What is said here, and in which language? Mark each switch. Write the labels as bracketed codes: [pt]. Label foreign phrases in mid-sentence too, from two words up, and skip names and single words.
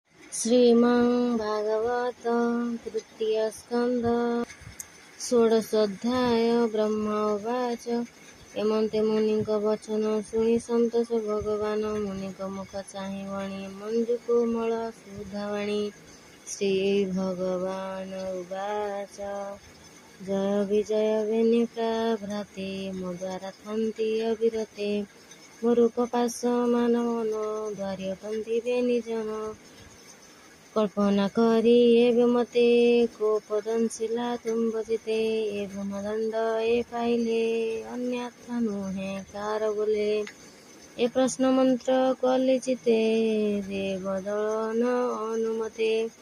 [sa] श्रीमद्भागवत तृतीय स्कंध षोडशोऽध्याय ब्रह्म उवाच [or] ଏମନ୍ତେ ମୁନିଙ୍କ ବଚନ ଶୁଣି ସନ୍ତୋଷ ଭଗବାନ ମୁନିଙ୍କ ମୁଖ ଚାହିଁ ବଣି ମଞ୍ଜୁ କୋମଳ ସୁଧାବାଣୀ ଶ୍ରୀ ଭଗବାନ ଉବାଚ ଜୟ ବିଜୟ ବେନିକା ଭ୍ରାତେ ମୋ ଦ୍ୱାରା ଥାନ୍ତି ଅବିରତେ ମୋ ରୂପ ପାଶ ମାନମନ ଦ୍ୱାର୍ୟଟନ୍ତି ବେନିଜନ କଳ୍ପନା କରି ଏବେ ମତେ କୋପଦଂଶିଲା ତୁମ୍ଭଜିତେ ଏ ବ୍ରହ୍ମଦଣ୍ଡ ଏ ପାଇଲେ ଅନ୍ୟଥା ନୁହେଁ କାର ବୋଲେ ଏ ପ୍ରଶ୍ନ ମନ୍ତ୍ର କଲି ଚିତେ ଦେବଦଳନ ଅନୁମତେ